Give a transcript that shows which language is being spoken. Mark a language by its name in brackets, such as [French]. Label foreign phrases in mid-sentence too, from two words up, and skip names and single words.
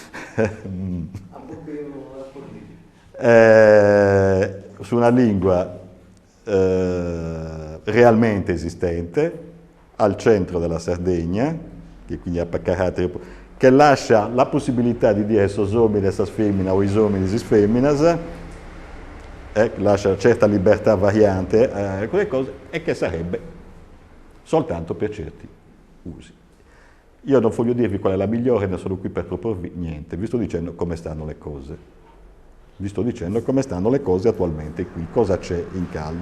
[Italian] Su una lingua realmente esistente, al centro della Sardegna, che quindi ha caratteri, che lascia la possibilità di dire [Sardinian] sos homines as femmina [Italian] o [Sardinian] is homines is femminas, [Italian] lascia certa libertà variante a quelle cose, e che sarebbe soltanto per certi usi. Io non voglio dirvi qual è la migliore, ne sono qui per proporvi niente, vi sto dicendo come stanno le cose. Vi sto dicendo come stanno le cose attualmente qui, cosa c'è in caldo.